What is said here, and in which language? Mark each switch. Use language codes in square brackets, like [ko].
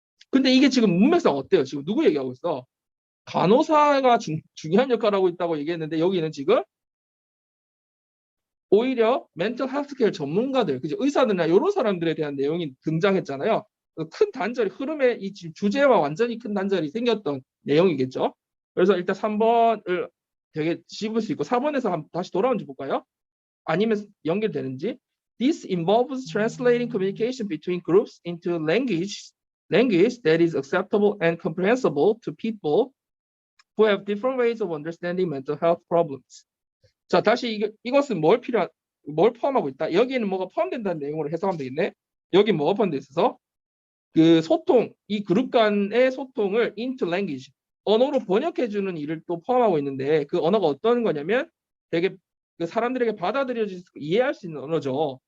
[ko] 근데 이게 지금 문맥상 어때요? 지금 누구 얘기하고 있어? 간호사가 중요한 역할을 하고 있다고 얘기했는데 여기는 지금 오히려 멘tal 헬스케어 전문가들, 그죠? 의사들이나 이런 사람들에 대한 내용이 등장했잖아요. 큰 단절이 흐름의 이 주제와 완전히 큰 단절이 생겼던 내용이겠죠. 그래서 일단 3번을 되게 씹을 수 있고 4번에서 다시 돌아온지 볼까요? 아니면 연결되는지. [en] This involves translating communication between groups into language that is acceptable and comprehensible to people who have different ways of understanding mental health problems. [ko] 자, 다시 이것은 뭘 포함하고 있다? 여기에는 뭐가 포함된다는 내용으로 해석하면 되겠네. 여기 뭐가 포함되어 있어서 그 소통, 이 그룹 간의 소통을 into language, 언어로 번역해주는 일을 또 포함하고 있는데 그 언어가 어떤 거냐면 되게 그 사람들에게 받아들여질 수, 이해할 수 있는 언어죠.